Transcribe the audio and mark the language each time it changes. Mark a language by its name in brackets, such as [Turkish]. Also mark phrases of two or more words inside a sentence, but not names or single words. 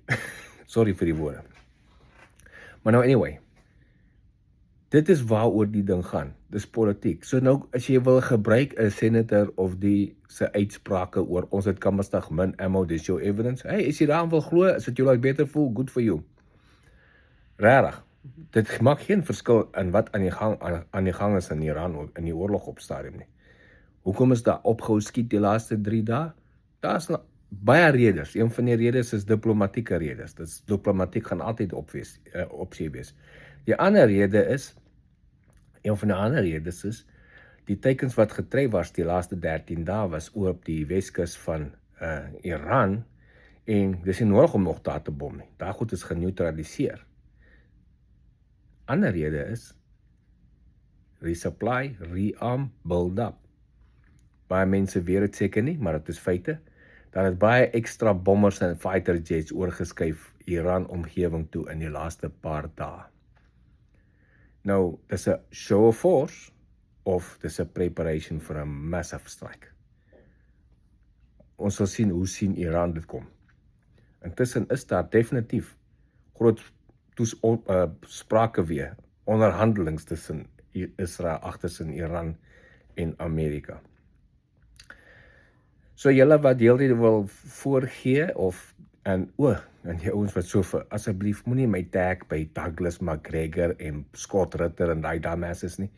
[Afrikaans] Sorry vir die woorde. Maar nou anyway, dit is waaroor die ding gaan. Dis politiek. So nou, as jy wil gebruik 'n senator of die se uitsprake oor ons het Kammersdag min ammo, dis jou evidence. Hey, as jy daaraan wil glo, as dit jou laat beter voel, [English] good for you. [Afrikaans] Regtig. Dit maak geen verskil in wat aan die gang is in Iran in die oorlog op stadium nie. Hoekom is daar opgehou skiet die laaste 3 dae? Daar's baie redes. Een van die redes is diplomatieke redes. Diplomatiek gaan altyd opsie wees. Die ander rede is, een van die ander redes is, die teikens wat getref was die laaste 13 dae was op die Weskus van Iran, en dis nie nodig om nog daar te bom nie. Daar goed is geneutraliseer. Ander rede is, [English] resupply, rearm, build up. [Afrikaans] Baie mense weet dit seker nie, maar dit is feite. Daar het baie ekstra bommers en [English] fighter jets [Afrikaans] oorgeskuif Iran omgewing toe in die laaste paar dae. Nou, dis 'n [English] show of force [Afrikaans] of dis 'n [English] preparation for a massive strike. [Afrikaans] Ons sal sien hoe sien Iran dit kom. Intussen is daar definitief groot sprake weer, onderhandelings tussen Israel agtersin Iran en Amerika. So julle wat deeltyd wil voorgee en die ouens wat so vir, asseblief moenie my tag by Douglas McGregor en Scott Ritter en daai dames nie.